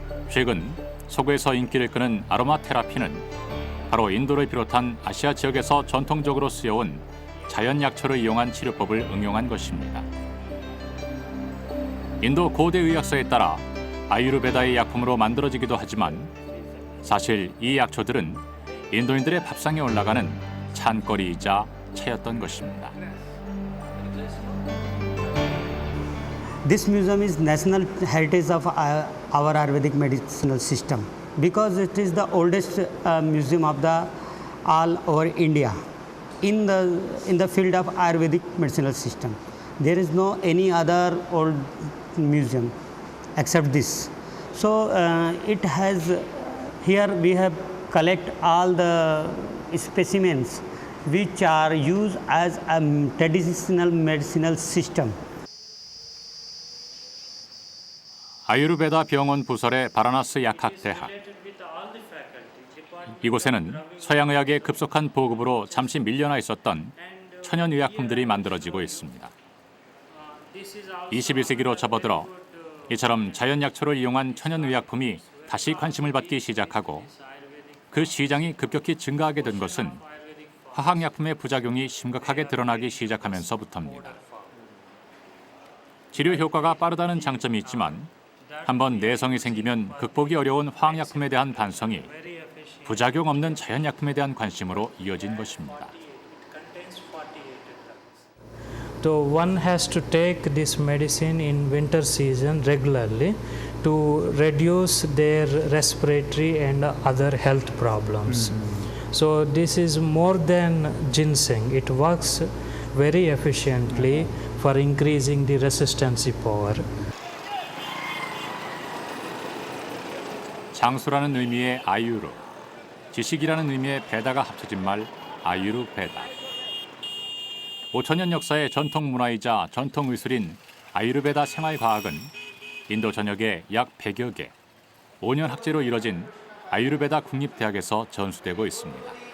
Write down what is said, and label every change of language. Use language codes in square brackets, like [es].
[ko] 최근 서구에서 인기를 끄는 아로마 테라피는 바로 인도를 비롯한 아시아 지역에서 전통적으로 쓰여온 자연 약초를 이용한 치료법을 응용한 것입니다. 인도 고대 의학서에 따라 아유르베다의 약품으로 만들어지기도 하지만 사실 이 약초들은 인도인들의 밥상에 올라가는 찬거리이자 차였던 것입니다. [en] This museum is national heritage of our Ayurvedic medicinal system because it is the oldest museum of the all over India in the field of Ayurvedic medicinal system. There is no any other old museum except this. So it has here we have collect all the specimens which are used as a traditional medicinal system. [ko] 아유르베다 병원 부설의 바라나스 약학대학. 이곳에는 서양의학의 급속한 보급으로 잠시 밀려나 있었던 천연의약품들이 만들어지고 있습니다. 21세기로 접어들어 이처럼 자연약초를 이용한 천연의약품이 다시 관심을 받기 시작하고 그 시장이 급격히 증가하게 된 것은 화학약품의 부작용이 심각하게 드러나기 시작하면서부터입니다. 치료 효과가 빠르다는 장점이 있지만 한번 내성이 생기면 극복이 어려운 화학약품에 대한 반성이 부작용 없는 자연약품에 대한 관심으로 이어진 것입니다. [en] So one has to take this medicine in winter season regularly to reduce their respiratory and other health problems. So this is more than ginseng. It works very efficiently for increasing the resistance power. [ko] 장수라는 의미의 아유르, 지식이라는 의미의 베다가 합쳐진 말 아유르베다. 5천년 역사의 전통 문화이자 전통 의술인 아유르베다 생활과학은 인도 전역에 약 100여 개, 5년 학제로 이뤄진 아유르베다 국립대학에서 전수되고 있습니다.